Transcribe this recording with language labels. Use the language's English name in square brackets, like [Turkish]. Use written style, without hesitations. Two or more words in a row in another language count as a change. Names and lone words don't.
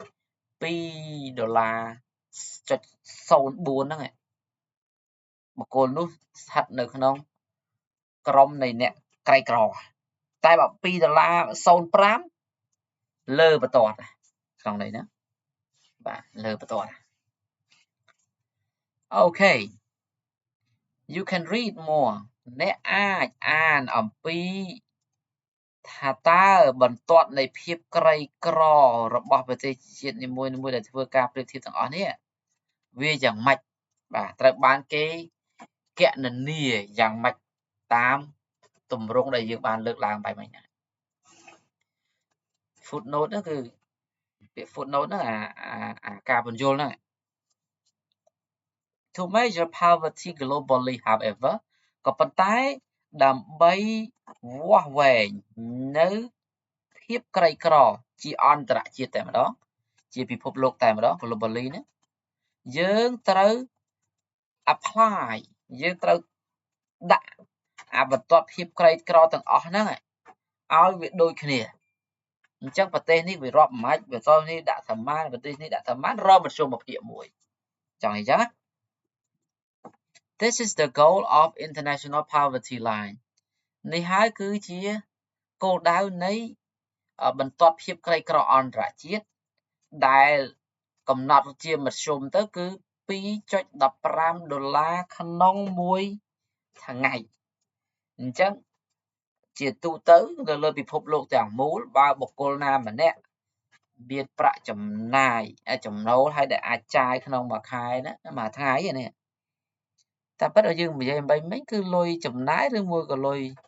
[Khmer] $2.04 ហ្នឹងបុគ្គលនោះស្ថិតនៅក្នុងក្រុមនៃអ្នកក្រីក្រតែបើ$2.05លើបន្ទាត់ក្នុងន័យហ្នឹងបាទលើបន្ទាត់ អូខេ [English] you can read more [Khmer] អ្នកអាចអានអំពីថាតើបន្ទាត់នៃភាពក្រីក្ររបស់ប្រទេសជាតិនីមួយៗដែលធ្វើការប្រៀបធៀបទាំងអស់នេះវាយ៉ាងម៉េចបាទត្រូវបានគេគណនាយ៉ាងម៉េចតាមទម្រង់ដែលយើងបានលើកឡើងបែបហ្នឹង footnote ហ្នឹងគឺពាក្យ footnote ហ្នឹងអាការបញ្យល់ហ្នឹង [English] To measure poverty globally however [Khmer] ក៏ប៉ុន្តែដើម្បីវាស់វែងនៅភាពក្រីក្រជាអន្តរជាតិតែម្ដងជាពិភពលោកតែម្ដង globally ហ្នឹងយើងត្រូវ apply យើងត្រូវដាក់អាបន្ទាត់ភាពក្រីក្រទាំងអស់ហ្នឹងឲ្យវាដូចគ្នាអញ្ចឹងប្រទេសនេះវារាប់មិនខ្មិចប្រទេសនេះដាក់ប្រមាណប្រទេសនេះ ដាក់ប្រមាណរកមធ្យមមកភាគមួយចង់អីចឹង [English] This is the goal of international poverty line [Khmer] នេះហើយគឺជាគោលដៅ នៃបន្ទាត់ភាពក្រីក្រអន្តរជាតិដែលកំណត់ជាមធ្យមទៅគឺ $2.15 ក្នុងមួយថ្ងៃអញ្ចឹងជាទូទៅនៅលើពិភពលោកទាំងមូលបើបុគ្គលណាម្នាក់មានប្រាក់ចំណាយចំណូលហើយដែលអាចចាយក្នុងមួយខែណាមួយថ្ងៃនេះតែពិតឲ្យយើងនិយាយមិញគឺលុយចំណាយឬមួយក៏លុយ